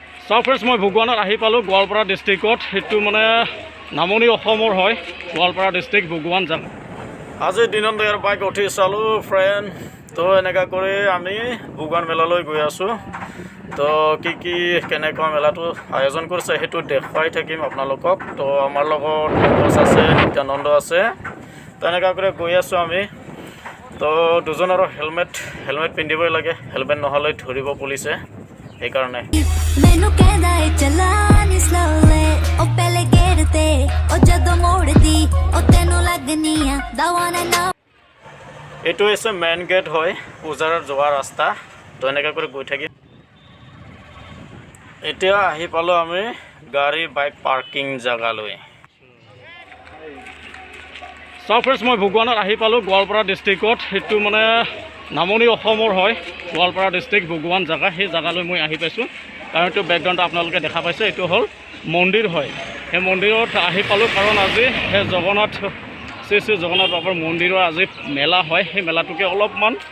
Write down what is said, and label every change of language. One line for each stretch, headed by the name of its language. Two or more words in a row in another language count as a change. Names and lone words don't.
Assamese: চাও ফ্ৰেণ্ডছ মই ভগৱানত আহি পালোঁ গোৱালপাৰা ডিষ্ট্ৰিক্টত সেইটো মানে নামনি অসমৰ হয় গোৱালপাৰা ডিষ্ট্ৰিক্ট ভগৱান যাম আজিৰ দিনত ইয়াৰ বাইক উঠি চালোঁ ফ্ৰেণ্ড তো এনেকুৱা কৰি আমি ভগৱান মেলালৈ গৈ আছোঁ তো কি কেনেকুৱা মেলাটো আয়োজন কৰিছে সেইটো দেখুৱাই থাকিম আপোনালোকক তো আমাৰ লগত বছ আছে নিত্যানন্দ আছে তো এনেকুৱা কৰি গৈ আছোঁ আমি তো দুজনৰ হেলমেট পিন্ধিবই লাগে হেলমেট নহ'লে ধৰিব পুলিচে সেইকাৰণে
Punjabi: ਮੈਨੂੰ ਕਹਿੰਦਾ ਏ ਚੱਲਾ ਨੀ ਸਲੋਲੇ ਉਹ ਪਹਿਲੇ ਗੇੜ ਤੇ ਉਹ ਜਦੋਂ ਮੋੜਦੀ ਉਹ ਤੈਨੂੰ ਲੱਗਨੀ ਆ ਦਵਾਨਾ ਨਾ
Assamese: এইটো হৈছে
English: main gate
Assamese: হয় পূজাৰত যোৱা ৰাস্তা তো এনেকৈ কৰি গৈ থাকিম এতিয়া আহি পালোঁ আমি গাড়ী
English: bike parking
Assamese: জেগালৈ চাও ফ্ৰেণ্ডছ মই ভগৱানত আহি পালোঁ গোৱালপাৰা ডিষ্ট্ৰিক্টত সেইটো মানে নামনি অসমৰ হয় গোৱালপাৰা ডিষ্ট্ৰিক্ট ভগৱান জেগা সেই জেগালৈ মই আহি পাইছোঁ কাৰণ এইটো বেকগ্ৰাউণ্ড আপোনালোকে দেখা পাইছে এইটো হ'ল মন্দিৰ হয় সেই মন্দিৰত আহি পালোঁ কাৰণ আজি সেই জগন্নাথ শ্ৰী জগন্নাথ বাবাৰ মন্দিৰৰ আজি মেলা হয় সেই মেলাটোকে অলপমান